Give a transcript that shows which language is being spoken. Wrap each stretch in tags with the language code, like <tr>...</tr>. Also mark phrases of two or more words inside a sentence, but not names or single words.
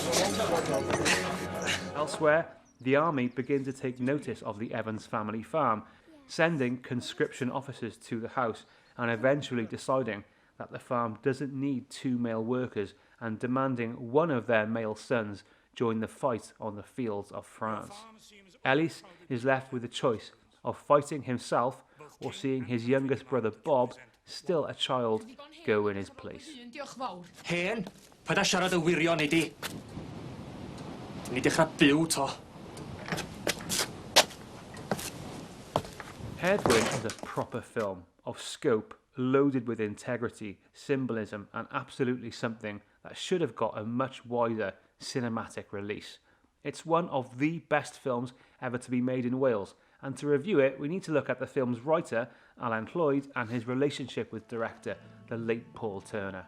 <en>Elsewhere, the army begin to take notice of the Evans family farm, sending conscription officers to the house and eventually deciding that the farm doesn't need 2 male workers and demanding one of their male sons join the fight on the fields of France. Ellis is left with the choice of fighting himself or seeing his youngest brother Bob, still a child, go in his place.</en> <cy>Hen, paid â siarad y wirion i di. Ni dechrau byw to.</cy> <en>HEDD WYN is a proper film of scope, loaded with integrity, symbolism, and absolutely something that should have got a much wider cinematic release. It's one of the best films ever to be made in Wales, and to review it, we need to look at the film's writer, Llwyd, and his relationship with director, the late Paul Turner.</en>